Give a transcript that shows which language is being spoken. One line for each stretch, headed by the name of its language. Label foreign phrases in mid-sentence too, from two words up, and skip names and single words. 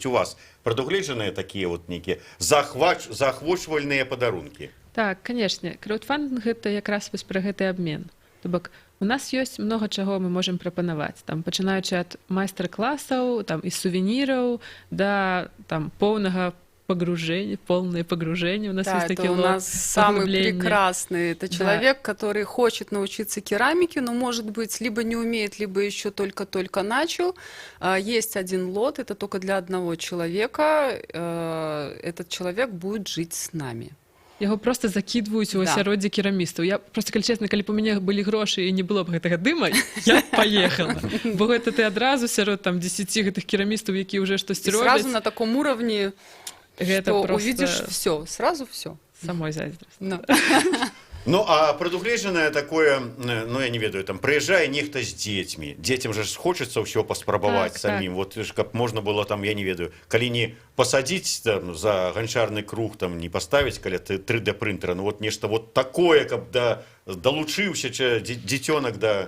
Belarusian: У вас прадугледжаныя такія вот нейкія заахвочвальныя падарункі? Так, канешне, краўдфандынг гэта якраз вось пра гэты абмен. То бок, у нас ёсць многа чаго мы можам прапанаваць, там пачынаючы ад майстар-класаў, там і сувеніраў да там поўнага
Russian: погружение, полное погружение. У нас есть такие. Это у нас самый прекрасный. Это человек, который хочет научиться керамике, но, может быть, либо не умеет, либо еще только-только начал. Есть один лот, это только для одного человека. Этот человек будет жить с нами.
Belarusian: Яго просто закидваюць у асяроддзе керамістаў. Я просто, калі честна, калі б у мяне былі грошы і не было б гэтага дыма, я б паехала. Бо гэта ты адразу сярод там 10 гэтых керамістаў, якія ўжо штосьці робяць.
Russian: Сразу на таком уровне,
Belarusian: гэта
Russian: что просто... увидишь все, сразу все.
Belarusian: Самой зайздрасць. Ну, а прадугледжанае такое, ну, я не ведаю, там, прыязджае нехта з дзецьмі. Дзецям же хочацца ўсё паспрабаваць самім. Вот, каб можна было там, я не ведаю, калі не пасадзіць там за ганчарны круг, там, не паставіць каля 3D-прынтера, ну, вот нешта вот такое, каб далучыўся дзіцёнак да...